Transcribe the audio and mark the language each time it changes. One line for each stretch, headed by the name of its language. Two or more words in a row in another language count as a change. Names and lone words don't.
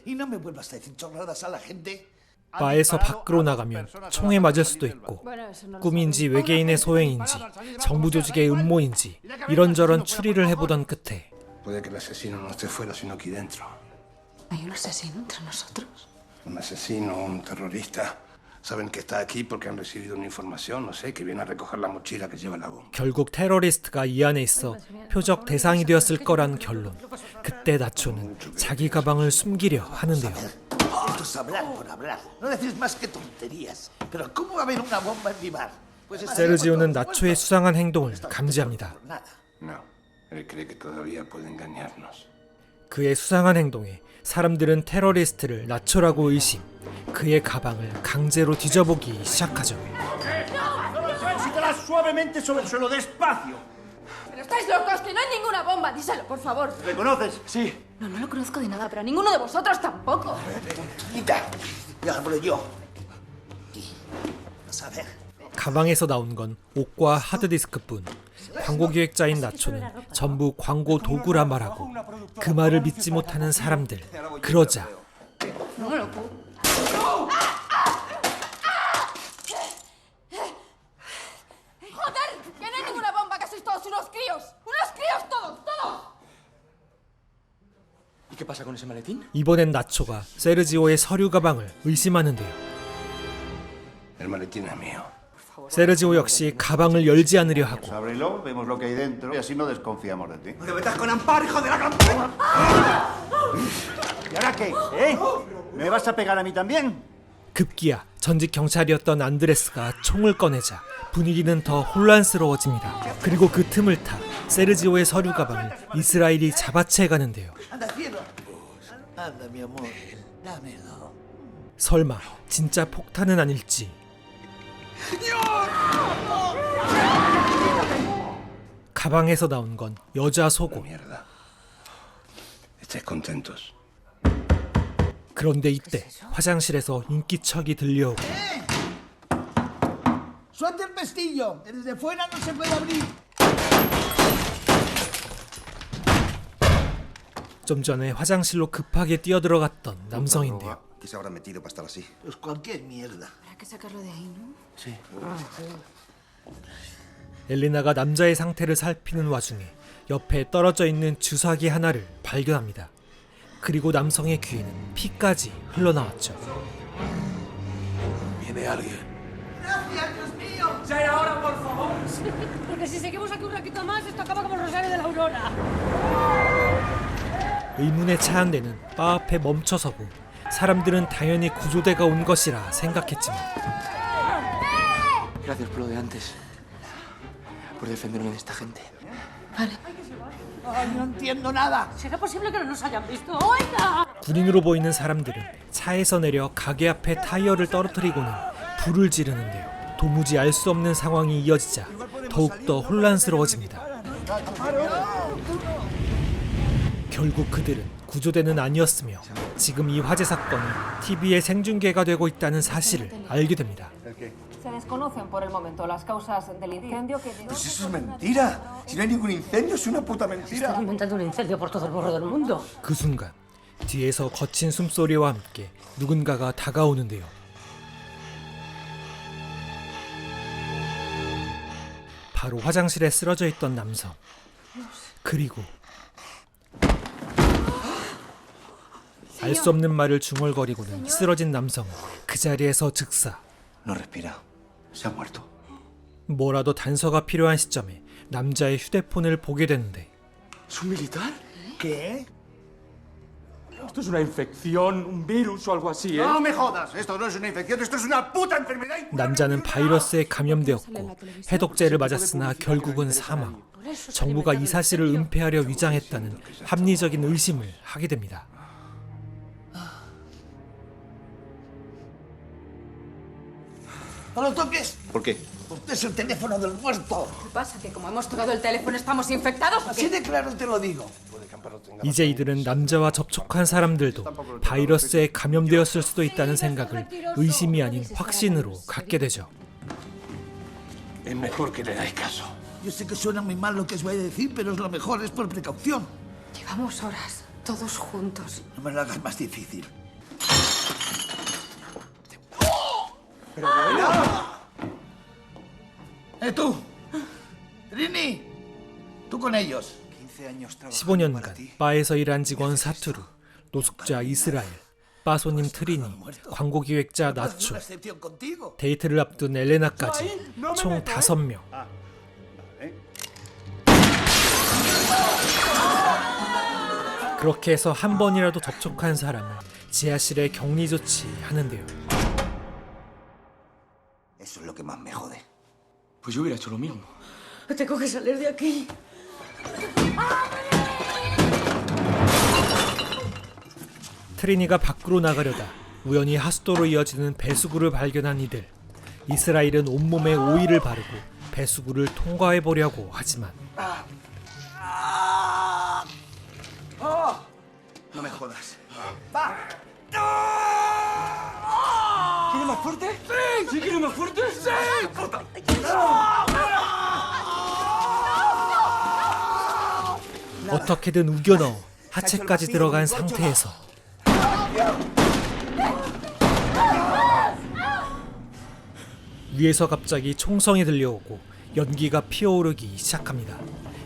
Spanish: Y no me vuelvas a decir chorradas a la gente.
Korean: 바에서 밖으로 나가면 총에 맞을 수도 있고 꿈인지 외계인의 소행인지 정부 조직의 음모인지 이런저런 추리를 해보던 끝에
Spanish: Puede que el asesino no esté fuera, sino aquí dentro. ¿Hay un asesino entre nosotros? Un asesino, un terrorista. Saben que está aquí porque han recibido una información, no sé, que viene a recoger la mochila que lleva la bomba.
Korean: 결국 테러리스트가 이 안에 있어 표적 대상이 되었을 거란 결론. 그때 나초는 자기 가방을 숨기려 하는데요.
Spanish: Esto es hablar por hablar. No decís más que tonterías. Pero ¿cómo va a haber una bomba en mi bar? Pues
Korean: 세르지오는 나초의 수상한 행동을 감지합니다.
Spanish: nada. No, él cree que todavía puede engañarnos.
Korean: 그의 수상한 행동에 사람들은 테러리스트를 나초라고 의심. 그의 가방을 강제로 뒤져보기 시작하죠.
Spanish: Sítalas suavemente sobre el suelo, despacio. ¡Pero estáis locos! ¡Que no hay ninguna bomba! Díselo, por favor. ¿Le conoces? Sí. No, no lo conozco de nada, pero a ninguno de vosotros tampoco. ¡Quita! Ya hablo yo. Vas a ver.
Korean: 가방에서 나온 건 옷과 하드디스크뿐. 광고 기획자인 나초는 전부 광고 도구라 말하고 그 말을 믿지 못하는 사람들. 그러자
Spanish: No me lo puedo. ¡Joder! ¡Que no hay ninguna bomba! unos críos! ¡Unos críos todos! ¡Todos! ¿Y qué pasa con ese maletín?
Korean: 이번엔 나초가 세르지오의 서류 가방을 의심하는데요.
Spanish: El maletín es mío.
Korean: 세르지오 역시 가방을 열지 않으려 하고
Spanish: Ábrelo, vemos lo que hay dentro y así no desconfiamos de ti. ¡No te metas con Amparo, hijo de la gran puta! ¿Y ahora qué? ¿Eh? ¿Me vas a pegar a mí también?
Korean: 급기야 전직 경찰이었던 안드레스가 총을 꺼내자 분위기는 더 혼란스러워집니다. 그리고 그 틈을 타 세르지오의 서류 가방을 이스라엘이 잡아채 가는데요.
Spanish: ¡Anda, cielo! ¡Anda, mi amor! Dámelo.
Korean: 설마 진짜 폭탄은 아닐지. 가방에서 나온 건 여자 속옷.
Spanish: Mierda. Estáis contentos.
Korean: 그런데 이때 화장실에서 인기척이 들려오고
Spanish: ¡Suelte el pestillo! ¡Desde fuera no se puede abrir! 좀 전에 화장실로 급하게 뛰어들어갔던 남성인데요. ¿Qué se habrá metido para estar así? Pues cualquier mierda. Habrá que sacarlo de ahí, ¿no?
Korean: 엘리나가 남자의 상태를 살피는 와중에 옆에 떨어져 있는 주사기 하나를 발견합니다. 그리고 남성의 귀에는 피까지 흘러나왔죠.
Spanish: Viene alguien. Porque si seguimos aquí un ratito más, esto acaba como el Rosario de la Aurora.
Korean: 의문에 차 한 대는 바 앞에 멈춰서고 사람들은 당연히 구조대가 온 것이라 생각했지만
Spanish: Gracias por lo de antes. Por defenderme de esta gente. ¡Ay, no entiendo nada! ¿Será posible que no nos hayan visto? ¡Oiga!
Korean: 군인으로 보이는 사람들은 차에서 내려 가게 앞에 타이어를 떨어뜨리고는 불을 지르는데요. 도무지 알 수 없는 상황이 이어지자 더욱더 혼란스러워집니다. 결국 그들은 구조대는 아니었으며 지금 이 화재 사건이 TV에 생중계가 되고 있다는 사실을 알게 됩니다.
Spanish: Se desconocen por el momento las causas del incendio que... ¡Pues eso es mentira! Si no hay ningún incendio, es una puta mentira. Están inventando un incendio por todo el borro del mundo.
Korean: 그 순간 뒤에서 거친 숨소리와 함께 누군가가 다가오는데요. 바로 화장실에 쓰러져 있던 남성. 그리고 알 수 없는 말을 중얼거리고는 쓰러진 남성은 그 자리에서 즉사.
Spanish: No respira. Se ha muerto.
Korean: 뭐라도 단서가 필요한 시점에 남자의 휴대폰을 보게 되는데
Spanish: ¿Es un militar? ¿Qué? Esto es una infección, un virus o algo así, ¿eh? ¡No me jodas! Esto no es una infección, esto es una puta enfermedad.
Korean: 남자는 바이러스에 감염되었고 해독제를 맞았으나 결국은 사망. 정부가 이 사실을 은폐하려 위장했다는 합리적인 의심을 하게 됩니다.
Spanish: ¡No lo toques! ¿Por qué? Usted es el teléfono del muerto. ¿Qué pasa? ¿Que como hemos tocado el teléfono estamos infectados? ¿O Así qué? de claro te lo digo.
Korean: 이제 이들은 남자와 접촉한 사람들도 바이러스에 감염되었을 수도 있다는 생각을 의심이 아닌 확신으로 갖게 되죠.
Spanish: Es mejor que le dais caso. Yo sé que suena muy mal lo que os voy a decir, pero es lo mejor, es por precaución. Llevamos horas, todos juntos. No me lo hagas más difícil. Tú! Trini! Tú con ellos. 15 años trabajando para
Korean: 15년간
Spanish: ti.
Korean: 바에서 일한 직원 사투르, 노숙자 이스라엘, 바 손님 트리니, 광고 기획자
Spanish: No es
Korean: 나초,
Spanish: una excepción contigo.
Korean: 데이트를 앞둔 엘레나까지 총 5명. 그렇게 해서 한 번이라도 접촉한 사람을 지하실에 격리 조치하는데요.
Spanish: Eso es lo que más me jode. Pues yo hubiera hecho lo mismo. Tengo que salir de aquí.
Korean: 트리니가 밖으로 나가려다 우연히 하수도로 이어지는 배수구를 발견한 이들. 이스라엘은 온몸에 오일을 바르고 배수구를 통과해 보려고 하지만
Spanish: No me jodas. ¿Quiere más fuerte? ¡Sí! ¿Sí quiere más fuerte? ¡Sí!
Korean: 어떻게든 우겨 넣어 하체까지 들어간 상태에서 위에서 갑자기 총성이 들려오고 연기가 피어오르기 시작합니다.